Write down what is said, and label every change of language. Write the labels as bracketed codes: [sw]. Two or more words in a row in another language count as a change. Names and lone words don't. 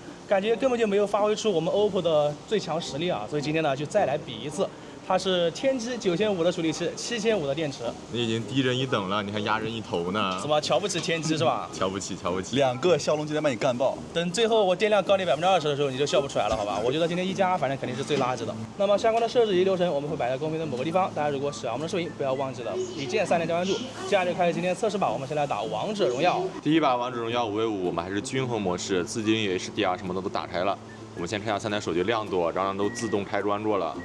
[zh] 感覺根本就沒有發揮出我們 OPPO 的最強實力啊，所以今天呢就再來比一次。它是天玑9500的處理器，7500的電池。你已經低人一等了，你還壓人一頭呢？怎麼瞧不起天玑是吧？瞧不起，瞧不起。兩個驍龍今天把你幹爆。等最後我電量高你20%的時候，你就笑不出來了，好吧？我覺得今天一加反正肯定是最垃圾的。那麼相關的設置及流程我們會擺在公屏的某個地方，大家如果喜歡我們的視頻，不要忘記了一鍵3連加關注。接下來就開始今天測試吧，我們先來打王者榮耀。第一把王者榮耀5v5，我們還是均衡模式，自定義 HDR 什麼的都打開了。我們先看一下3台手機亮度，然後都自動開專注了，